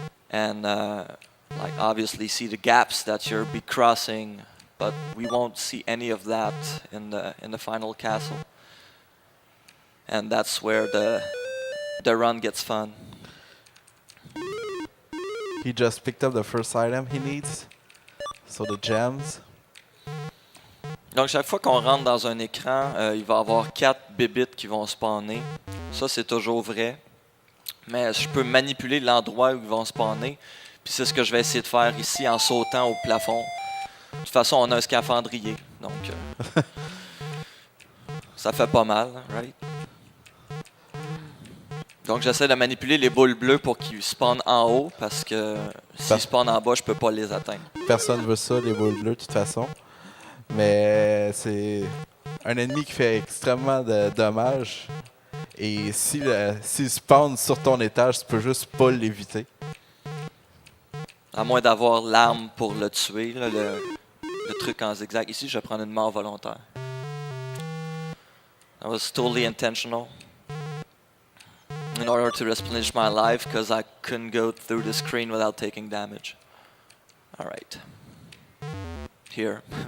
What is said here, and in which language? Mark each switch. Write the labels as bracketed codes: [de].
[en] And like obviously see the gaps that you'll be crossing. But we won't see any of that in the final castle. And that's where the run gets fun. He just picked up the first item he needs. So the gems. [fr] Donc chaque fois qu'on rentre dans un écran, il va y avoir 4 bébites qui vont spawner. Ça c'est toujours vrai. Mais je peux manipuler l'endroit où ils vont spawner. Puis c'est ce que je vais essayer de faire ici en sautant au plafond. De toute façon, on a un scaphandrier, donc ça fait pas mal, right? Donc j'essaie de manipuler les boules bleues pour qu'ils spawnent en haut, parce que s'ils spawnent en bas, je peux pas les atteindre. Personne veut ça, les boules bleues, de toute façon. Mais c'est un ennemi qui fait extrêmement de dommages. Et s'il spawn sur ton étage, tu peux juste pas l'éviter. À moins d'avoir l'arme pour le tuer, là, le truc en zigzag. Ici, je vais prendre une mort volontaire. [en] That was totally intentional. In order to replenish my life, because I couldn't go through the screen without taking damage. Alright. Here.